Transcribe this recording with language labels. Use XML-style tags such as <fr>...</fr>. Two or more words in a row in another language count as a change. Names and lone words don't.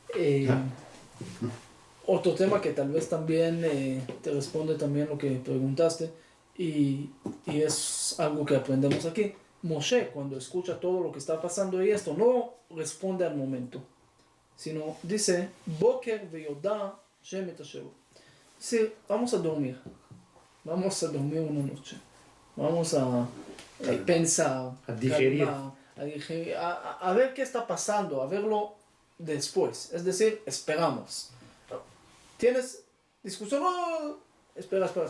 <es>Otro tema que tal vez también te responde también lo que preguntaste y es algo que aprendemos aquí. Moshe, cuando escucha todo lo que está pasando y esto, no responde al momento, sino dice,</es> <he>בוקר וידע שם את אשר.</he> <es>Sí, vamos a dormir una noche, vamos a pensar, A digerir. a ver qué está pasando, a verlo después, es decir, esperamos. ¿Tienes discusión? No, espera.</es>